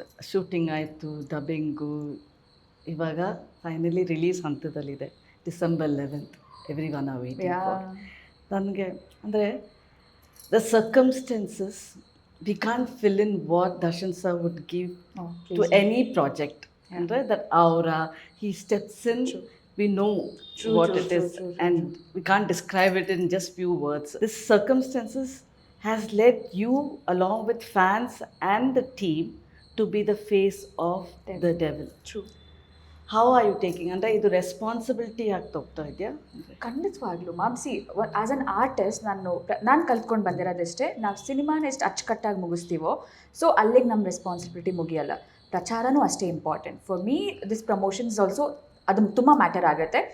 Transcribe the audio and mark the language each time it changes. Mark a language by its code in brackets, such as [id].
[kn] Shooting ಆಯಿತು, dubbing, ಇವಾಗ finally release ಹಂತದಲ್ಲಿದೆ. [en] December 11th, everyone are waiting for. [kn] ನನಗೆ ಅಂದರೆ [en] The circumstances we can't fill in what Darshan sir would give to any project. ಅಂದರೆ that aura, he steps in, we know what it is, and we can't describe it in just few words. This circumstances has led you along with fans and the team to be the face of the devil. True. How are you taking? [kn] ಅಂದರೆ ಇದು responsibility ಆಗ್ತಾ ಹೋಗ್ತಾ ಇದೆಯಾ? ಖಂಡಿತವಾಗ್ಲೂ ma'am. [en] see, as an artist [kn] ನಾನು ಕಲ್ತ್ಕೊಂಡು ಬಂದಿರೋದಷ್ಟೇ, ನಾವು ಸಿನಿಮಾನ ಎಷ್ಟು ಅಚ್ಚುಕಟ್ಟಾಗಿ ಮುಗಿಸ್ತೀವೋ ಸೊ ಅಲ್ಲಿಗೆ ನಮ್ಮ ರೆಸ್ಪಾನ್ಸಿಬಿಲಿಟಿ ಮುಗಿಯಲ್ಲ. ಪ್ರಚಾರನೂ ಅಷ್ಟೇ [en] Important. For me this promotion is also, [kn] ಅದು ತುಂಬ [en] Matter ಆಗುತ್ತೆ.